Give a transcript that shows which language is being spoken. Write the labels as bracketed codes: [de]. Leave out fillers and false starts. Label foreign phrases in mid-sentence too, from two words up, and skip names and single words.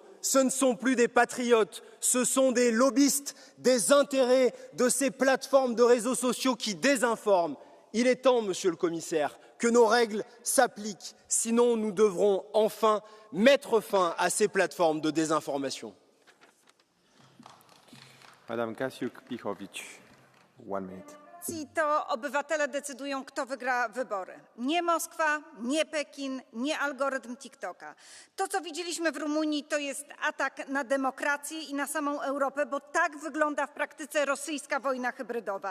[fr] Ce ne sont plus des patriotes, ce sont des lobbyistes, des intérêts de ces plateformes de réseaux sociaux qui désinforment. Il est temps, Monsieur le Commissaire, que nos règles s'appliquent, sinon nous devrons enfin mettre fin à ces plateformes de désinformation. Madame Kasiuk-Pichowicz, 1 minute. [pl] To obywatele decydują, kto wygra wybory. Nie Moskwa, nie Pekin, nie algorytm TikToka. To, co widzieliśmy w Rumunii, to jest atak na demokrację i na samą Europę, bo tak wygląda w praktyce rosyjska wojna hybrydowa.